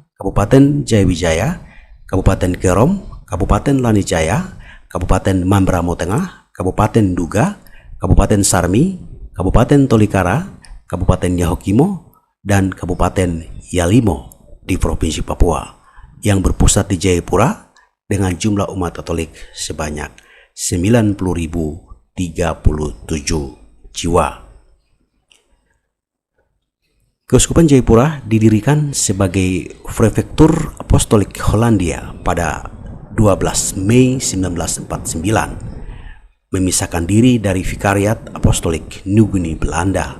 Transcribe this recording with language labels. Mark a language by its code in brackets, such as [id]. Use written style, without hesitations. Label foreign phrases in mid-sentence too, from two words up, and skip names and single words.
[id] Kabupaten Jayawijaya, Kabupaten Kerom, Kabupaten Lanijaya, Kabupaten Mamberamo Tengah, Kabupaten Duga, Kabupaten Sarmi, Kabupaten Tolikara, Kabupaten Yahukimo, dan Kabupaten Yalimo di Provinsi Papua, yang berpusat di Jayapura dengan jumlah umat Katolik sebanyak 90.037 jiwa. Keuskupan Jayapura didirikan sebagai Prefektur Apostolik Hollandia pada 12 Mei 1949, memisahkan diri dari Vikariat Apostolik New Guinea Belanda.